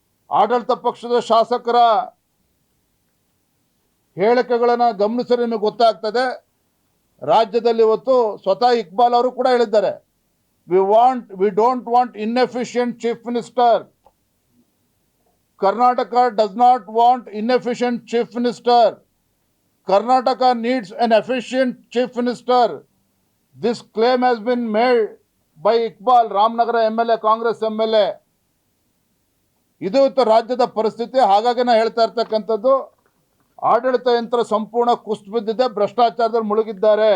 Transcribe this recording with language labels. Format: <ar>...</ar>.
<kn>ಆಡಳಿತ ಪಕ್ಷದ ಶಾಸಕರ ಹೇಳಿಕೆಗಳನ್ನು ಗಮನಿಸಿದ್ರೆ ನಿಮಗೆ ಗೊತ್ತಾಗ್ತದೆ. ರಾಜ್ಯದಲ್ಲಿ ಇವತ್ತು ಸ್ವತಃ ಇಕ್ಬಾಲ್ ಅವರು ಕೂಡ ಹೇಳಿದ್ದಾರೆ,</kn> <en>We don't want inefficient chief minister. Karnataka does not want inefficient chief minister. Karnataka needs an efficient chief minister. This claim has been made by Iqbal, Ramnagara MLA, Congress MLA.</en> <kn>ಇದು ರಾಜ್ಯದ ಪರಿಸ್ಥಿತಿ. ಹಾಗಾಗಿ ನಾನು ಹೇಳ್ತಾ ಇರ್ತಕ್ಕಂಥದ್ದು, ಆಡಳಿತ ಯಂತ್ರ ಸಂಪೂರ್ಣ ಕುಸಿದು ಬಿದ್ದಿದೆ, ಭ್ರಷ್ಟಾಚಾರದಲ್ಲಿ ಮುಳುಗಿದ್ದಾರೆ.</kn>